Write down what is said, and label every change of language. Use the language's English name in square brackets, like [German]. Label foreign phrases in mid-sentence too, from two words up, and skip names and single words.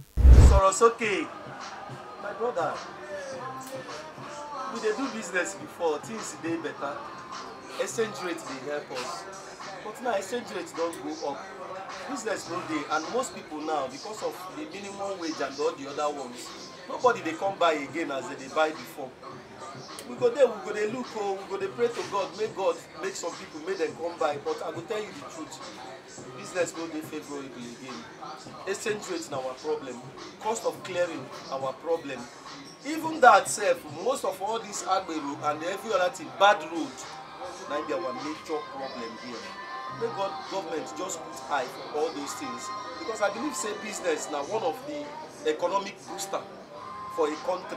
[Nigerian Pidgin] Sarasoke, my brother, we dey do business before, things dey better, exchange rate dey help us, but now exchange rate don go up, business no dey, and most people now, because of the minimum wage and all the other ones, nobody dey come buy again as they dey buy before. We go there, we go dey look, we go dey pray to God make some people make them come buy, but I go tell you the truth, business no dey favorable again. Exchange rate na our problem, cost of clearing our problem. Even that self, most of all this agbero and every other thing, bad road, na be our major problem here. Make government just put eye for all those things, because I believe say business now one of the economic booster for a country.